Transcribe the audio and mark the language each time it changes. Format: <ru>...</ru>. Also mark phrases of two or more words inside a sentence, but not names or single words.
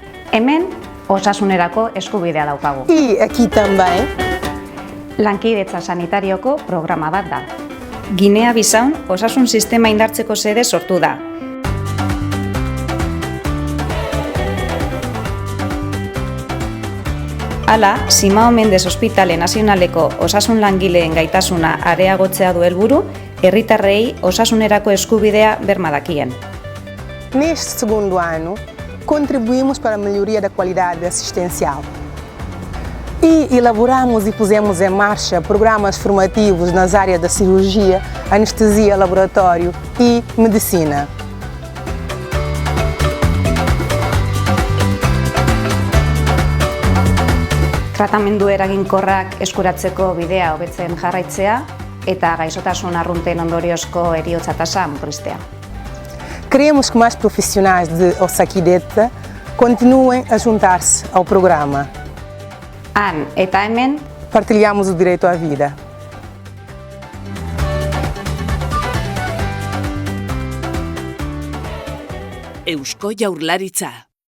<eu>Hemen, osasunerako eskubidea daukagu.</eu> <pt>E aqui também.</pt> <eu>Lankidetza sanitarioko programa bat da. Ginea-Bisaun osasun sistema indartzeko sede sortu da. Hala, Simao Mendes Ospitale Nazionaleko osasun langileen gaitasuna areagotzea du helburu, herritarrei osasunerako eskubidea berma dakien.</eu> <pt>Neste segundo ano, contribuímos para a melhoria da qualidade assistencial. E elaboramos e pusemos em marcha programas formativos nas áreas da cirurgia, anestesia, laboratório e medicina.</pt> <eu>Tratamendu eraginkorrak eskuratzeko bidea hobetzen jarraitzea eta gaixotasun arrunten ondoriozko heriotza tasa murriztea.</eu> <pt>Queremos que mais profissionais de Osakidetza continuem a juntar-se ao programa.</pt> <eu>Han eta hemen,</eu> <pt>Partilhamos o direito à vida.</pt> <eu>Eusko Jaurlaritza.</eu>